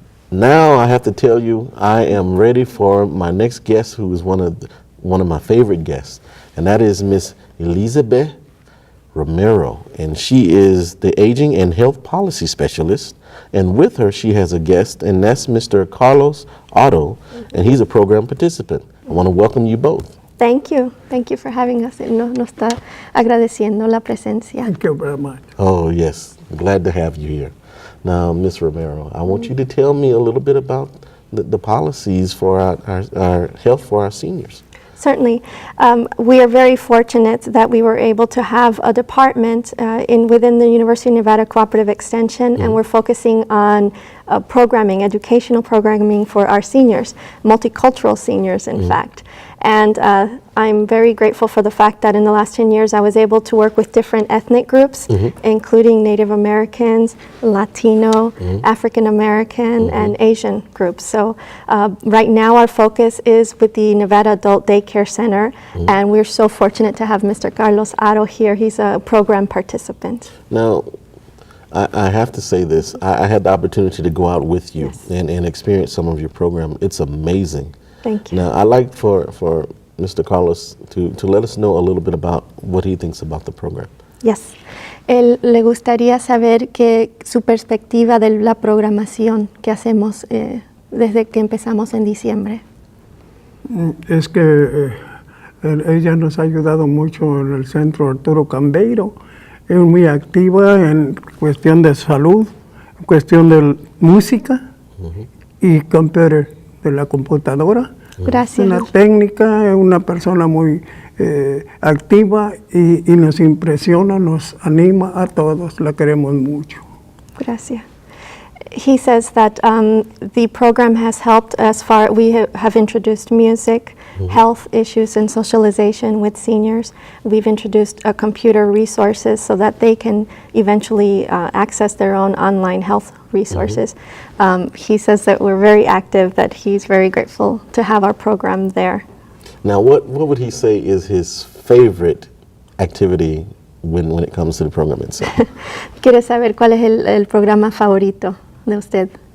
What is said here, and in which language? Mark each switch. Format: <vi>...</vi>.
<en>Now I have to tell you, I am ready for my next guest, who is one of my favorite guests, and that is Miss Elisabet Romero, and she is the Aging and Health Policy Specialist, and with her she has a guest, and that's Mr. Carlos Otto, and he's a program participant. I want to welcome you both. Thank you. Thank you for having us.</en> <es>Nos está agradeciendo la presencia.</es> <en>Thank you very much. Oh yes, glad to have you here. Now, Ms. Romero, I want you to tell me a little bit about the policies for our health for our seniors. Certainly. We are very fortunate that we were able to have a department within the University of Nevada Cooperative Extension, and we're focusing on programming, educational programming for our seniors, multicultural seniors, in fact. And I'm very grateful for the fact that in the last 10 years I was able to work with different ethnic groups, including Native Americans, Latino, African American, and Asian groups. So right now our focus is with the Nevada Adult Daycare Center, and we're so fortunate to have Mr. Carlos Otto here. He's a program participant. Now, I have to say this. I had the opportunity to go out with you and experience some of your program. It's amazing. Thank you. Now, I'd like for Mr. Carlos to let us know a little bit about what he thinks about the program. Yes.</en> <es>Le gustaría saber su perspectiva de la programación que hacemos desde que empezamos en diciembre. Es que ella nos ha ayudado mucho en el centro Arturo Cambeiro. Es muy activa en cuestión de salud, en cuestión de música y computer, de la computadora. Gracias. Una técnica, es una persona muy activa y nos impresiona, nos anima a todos, la queremos mucho. Gracias.</es> <en>He says that the program has helped as far. We have introduced music, health issues, and socialization with seniors. We've introduced computer resources so that they can eventually access their own online health resources. He says that we're very active, that he's very grateful to have our program there. Now, what would he say is his favorite activity when it comes to the program itself?</en> <es>Quiere saber cuál es el programa favorito de usted.</es>